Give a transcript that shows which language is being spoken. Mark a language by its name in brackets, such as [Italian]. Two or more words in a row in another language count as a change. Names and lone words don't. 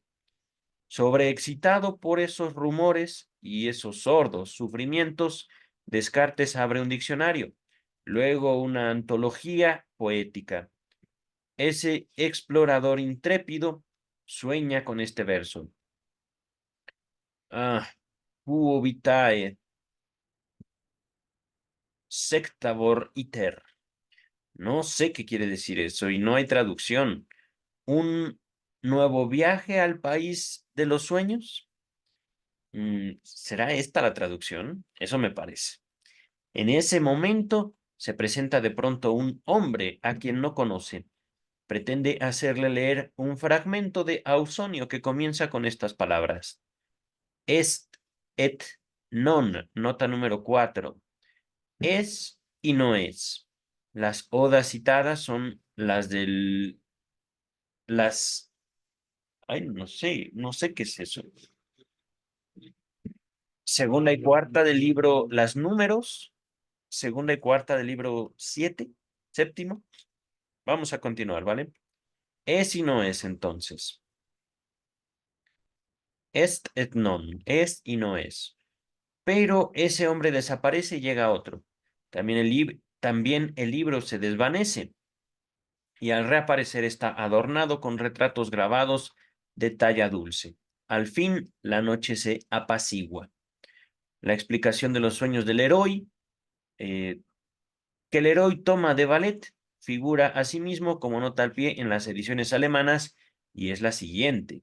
[Spanish] Sobreexcitado por esos rumores y esos sordos sufrimientos, Descartes abre un diccionario, luego una antología poética. Ese explorador intrépido sueña con este verso. [Latin] Ah, quo vitae sectabor iter. [Spanish] No sé qué quiere decir eso y no hay traducción. ¿Un nuevo viaje al país de los sueños? ¿Será esta la traducción? Eso me parece. En ese momento se presenta de pronto un hombre a quien no conoce. Pretende hacerle leer un fragmento de Ausonio que comienza con estas palabras. [Latin] Est et non, [Spanish] nota número 4. Es y no es. Las odas citadas son las, ay, no sé qué es eso. Segunda y cuarta del libro Las Números, segunda y cuarta del libro 7, séptimo. Vamos a continuar, ¿vale? Es y no es entonces. [Latin] Est et non, [Spanish] es y no es. Pero ese hombre desaparece y llega otro. También el libro se desvanece y al reaparecer está adornado con retratos grabados de talla dulce. Al fin, la noche se apacigua. La explicación de los sueños del héroe, que el héroe toma de Ballet, figura asimismo como nota al pie en las ediciones alemanas y es la siguiente.